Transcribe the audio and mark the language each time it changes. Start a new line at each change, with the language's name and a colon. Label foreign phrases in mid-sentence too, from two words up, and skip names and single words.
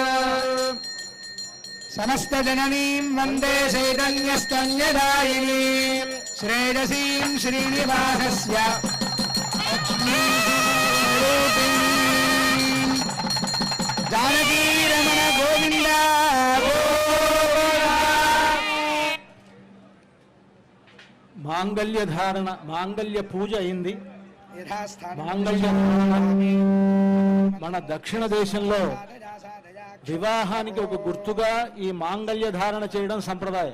Sanskrit: समस्त जननीं वन्दे चैतन्यस्तन्यदायिनीं श्रेयसीं श्रीनिवासस्य लक्ष्मीरूपिणीं जानकीरमण गोविन्द
Telugu: మాంగళ్య ధారణ మాంగళ్య పూజ అయింది. మాంగళ్య మన దక్షిణ దేశంలో వివాహానికి ఒక గుర్తుగా ఈ మాంగళ్య ధారణ చేయడం సంప్రదాయం.